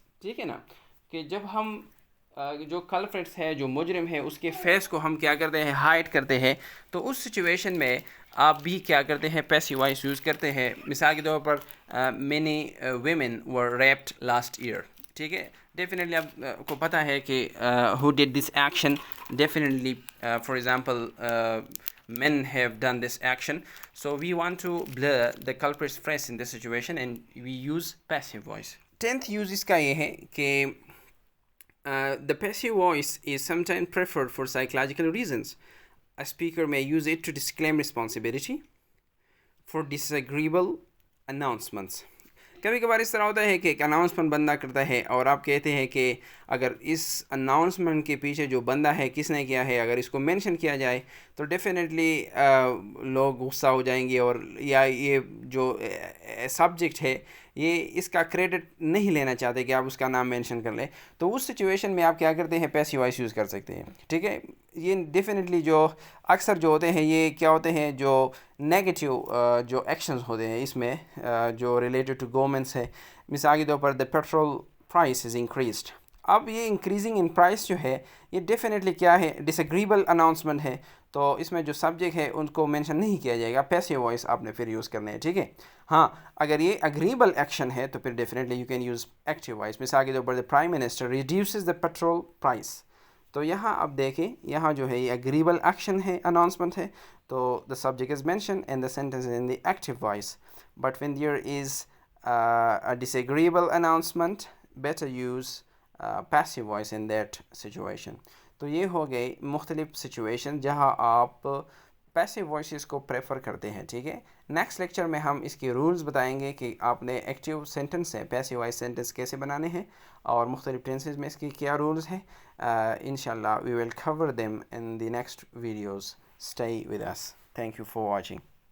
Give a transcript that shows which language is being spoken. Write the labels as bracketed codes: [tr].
[ur] ٹھیک ہے نا، کہ جب ہم جو کلپریٹس ہے، جو مجرم ہے، اس کے فیس کو ہم کیا کرتے ہیں، ہائڈ کرتے ہیں. تو اس سچویشن میں آپ بھی کیا کرتے ہیں، پیسیو وائس یوز کرتے ہیں. مثال کے طور پر [en] Many women were raped last year. [ur] ٹھیک ہے. ڈیفینیٹلی آپ کو پتہ ہے کہ [en] Who did this action. Definitely for example men have done this action, so we want to blur the culprit's face in this situation and we use passive voice. 10th use [ur] اس کا یہ ہے کہ [en] the passive voice is sometimes preferred for psychological reasons. A speaker may use it to disclaim responsibility for disagreeable announcements. [ur] کبھی کبھار اس طرح ہوتا ہے کہ ایک اناؤنسمنٹ بندہ کرتا ہے اور آپ کہتے ہیں کہ اگر اس اناؤنسمنٹ کے پیچھے جو بندہ ہے کس نے کیا ہے، اگر اس کو مینشن کیا جائے تو ڈیفینیٹلی لوگ غصہ ہو جائیں گے، اور یا یہ جو سبجیکٹ ہے یہ اس کا کریڈٹ نہیں لینا چاہتے کہ آپ اس کا نام مینشن کر لیں. تو اس سچویشن میں آپ کیا کرتے ہیں، پیسیو وائس یوز کر سکتے ہیں. ٹھیک ہے. یہ ڈیفینیٹلی جو اکثر جو ہوتے ہیں یہ کیا ہوتے ہیں، جو نیگیٹیو جو ایکشنز ہوتے ہیں اس میں جو ریلیٹڈ ٹو گورنمنٹس ہے. مثال کے طور پر [en] The petrol price is increased. [ur] اب یہ انکریزنگ ان پرائس جو ہے یہ ڈیفینیٹلی کیا ہے، ڈس ایگریبل اناؤنسمنٹ ہے. تو اس میں جو سبجیکٹ ہے ان کو مینشن نہیں کیا جائے گا، پیسیو وائس آپ نے پھر یوز کرنا ہے. ٹھیک ہے. ہاں اگر یہ اگریبل ایکشن ہے تو پھر definitely [en] You can use active voice. [ur] مثال کے طور پر [en] The prime minister reduces the petrol price. [ur] تو یہاں آپ دیکھیں یہاں جو ہے یہ اگریبل ایکشن ہے، اناؤنسمنٹ ہے. تو [en] The subject is mention and the sentence is in the active voice. But when there is a disagreeable announcement, better use passive voice in that situation. [ur] تو یہ ہو گئی مختلف سچویشن جہاں آپ پیسیو وائسز کو پریفر کرتے ہیں. ٹھیک ہے. نیکسٹ لیکچر میں ہم اس کے رولز بتائیں گے کہ آپ نے ایکٹیو سینٹنس سے پیسیو وائس سینٹنس کیسے بنانے ہیں اور مختلف ٹینسز میں اس کی کیا رولز ہیں. [en] انشاءاللہ we will cover them in the next videos. Stay with us. Thank you for watching.